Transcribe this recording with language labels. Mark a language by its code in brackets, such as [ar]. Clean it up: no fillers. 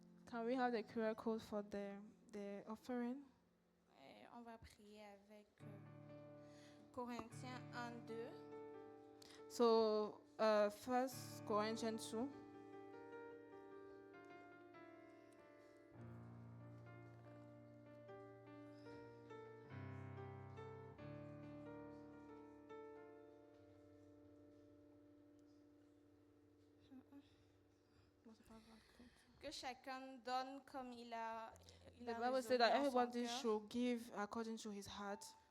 [en] Can we have the QR code for the offering? [fr] Et on va prier avec Corinthiens 1, 2. [en] So, 1 Corinthians 2. [fr] Que chacun donne comme il a [en] The Bible says that everybody should give according to his heart,